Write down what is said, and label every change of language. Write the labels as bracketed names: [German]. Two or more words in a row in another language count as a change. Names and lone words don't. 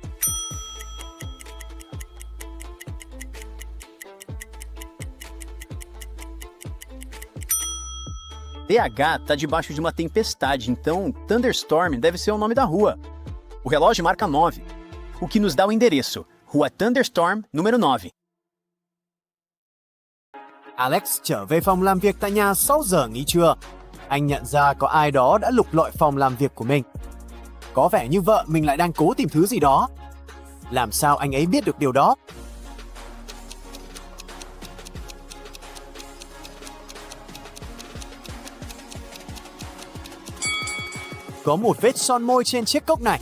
[Portuguese] TH está debaixo de uma tempestade, então Thunderstorm deve ser o nome da rua. O relógio marca 9, o que nos dá o endereço. Rua Thunderstorm, número 9. [Vietnamese] Alex trở về phòng làm việc tại nhà sau giờ nghỉ trưa. Anh nhận ra có ai đó đã lục lọi phòng làm việc của mình. Có vẻ như vợ mình lại đang cố tìm thứ gì đó. Làm sao anh ấy biết được điều đó? Có một vết son môi trên chiếc cốc này.